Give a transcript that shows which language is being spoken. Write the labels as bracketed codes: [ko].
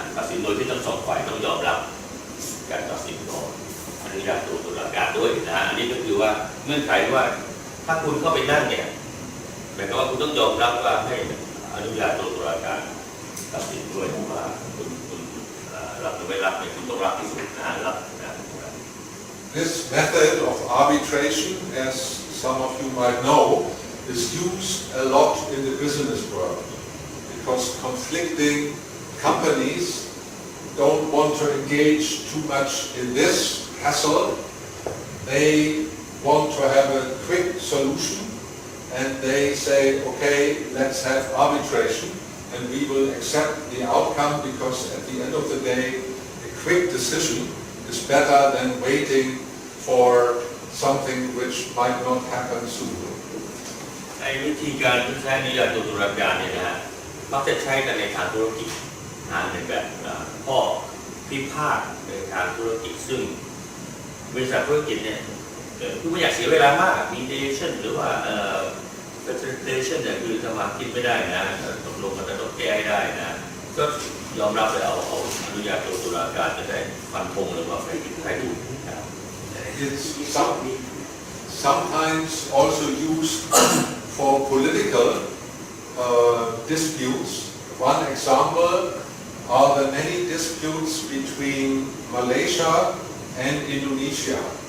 [th] สินโดยที่ทั้งสองฝ่ายต้องยอมรับการตัดสินของอนุญาโตตุลาการด้วยนะฮะอันนี้ก็คือว่าเงื่อนไขว่าถ้าคุณเข้าไปนั่งเนี่ยหมายความว่าคุณต้องยอมรับว่าให้อนุญาโตตุลาการตัดสินด้วยว่าคุณรับหรือไม่รับเนี่ยคุณต้องรับที่สุดนะรับนะ [en] This method of arbitration, as some of you might know, is used a lot in the business world because conflicting companies don't want to engage too much in this hassle. They want to have a quick solution and they say, okay, let's have arbitration and we will accept the outcome because at the end of the day, a quick decision is better than waiting for something which might not happen soon. [th] ในวิธีการที่ใช้อนุญาโตตุลาการเนี่ยนะฮะมักจะใช้กันในทางธุรกิจในแบบข้อพิพาทในทางธุรกิจซึ่งบริษัทธุรกิจเนี่ยคือไม่อยากเสียเวลามาก mediation หรือว่าfacilitation เนี่ยคือสมาธิไม่ได้นะตกลงกันต้องแก้ให้ได้นะก็ยอมรับเลยเอาอนุญาโตตุลาการจะได้ฟันธงหรือว่าใครผิดใครถูกนะครับ [en] It's sometimes also used for political disputes. One example are the many disputes between Malaysia and Indonesia.